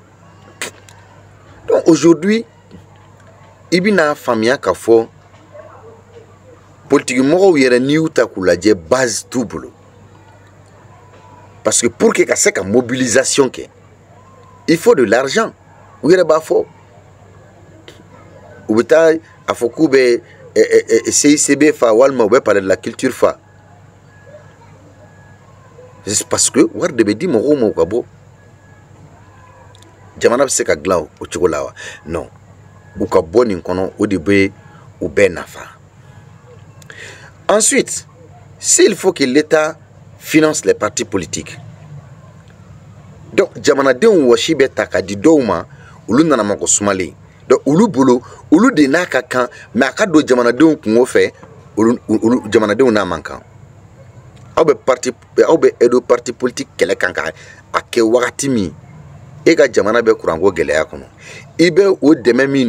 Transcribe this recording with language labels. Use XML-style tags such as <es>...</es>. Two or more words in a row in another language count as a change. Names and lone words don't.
<fr>donc aujourd'hui</fr> <bm>i bɛna faamuya k'a fɔ politique mɔgɔw yɛrɛ n'i y'u ta k'u lajɛ base t'u bolo</bm> <fr>parce que pour que</fr> <bm>ka se ka mobilisation kɛ</bm> <fr>il faut de l'argent</fr> <bm>u yɛrɛ b'a fɔ u bɛ taa a fɔ k'u bɛ CICB fa walima u bɛ</bm> <fr>parler de la culture</fr> <bm>fa</bm> <fr>c'est parce que</fr> <bm>wari de bɛ di mɔgɔw ma u ka bɔ jamana bɛ se ka dilan o cogo la wa non u ka bɔ nin kɔnɔ o de bɛ u bɛɛ nafa</bm> <fr>ensuite s'il faut que l'État finance les partis politiques donc</fr> <bm>jamanadenw wɔsi bɛ ta ka di dɔw ma olu nana ma ko sumalen donc olu bolo olu de n'a ka kan mais a ka don jamanadenw kungo fɛ olu jamanadenw n'a man kan aw bɛ edo</bm> <fr>parti politique</fr> <bm>kɛlɛ kan ka a kɛ wagati min e ka jamana bɛ kuranko gɛlɛya kɔnɔ i bɛ o dɛmɛ min</bm>